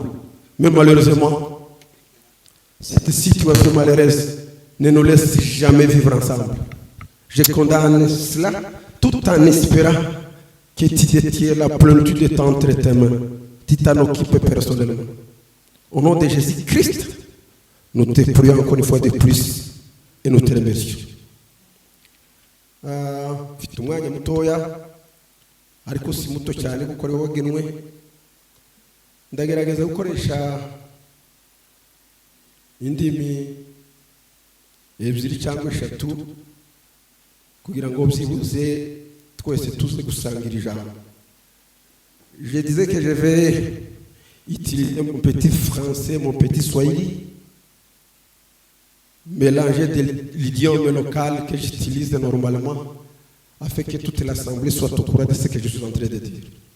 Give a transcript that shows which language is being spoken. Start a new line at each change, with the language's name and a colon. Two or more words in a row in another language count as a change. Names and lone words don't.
French: Mais malheureusement, cette situation malheureuse ne nous laisse jamais vivre ensemble. Je condamne cela tout en espérant que tu détiens la plénitude de temps entre tes mains. Tu t'en occupes personnellement. Au nom de Jésus-Christ, nous te prions encore une fois de plus et nous te remercions.
Kinyarwanda: Mfite umwanya mutoya ariko si muto cyane kuko ari wagenwe. Ndagerageza gukoresha indimi ebyiri cyangwa eshatu kugira ngo byibuze twese tuze gusangira ijambo.
French: Je disais que je vais utiliser mon petit français, mon petit swahili, mélanger de l'idiome local que j'utilise normalement afin que toute l'assemblée soit au courant de ce que je suis en train de dire.